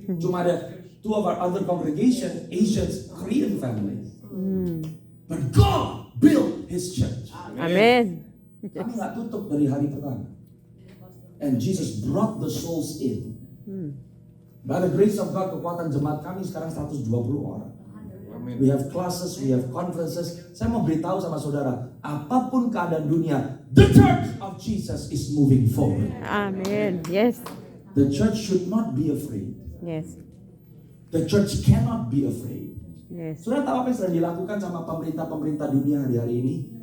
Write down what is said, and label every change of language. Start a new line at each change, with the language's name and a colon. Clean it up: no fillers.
Indonesian: Cuma ada
English: two of our other congregation, Asians, Korean families. But God built His church.
Indonesian: Amin. Kami nggak tutup dari hari pertama.
English: And Jesus brought the souls in. By the grace of God,
Indonesian: kekuatan jemaat kami sekarang 120 orang.
English: We have classes, we have conferences.
Indonesian: Saya mau beritahu sama saudara, apapun keadaan dunia,
English: the church of Jesus is moving forward. Amin. Yes. The church should not be afraid. Yes. The church cannot be afraid. Yes.
Indonesian: Saudara tahu apa yang sedang dilakukan sama pemerintah-pemerintah dunia hari-hari ini?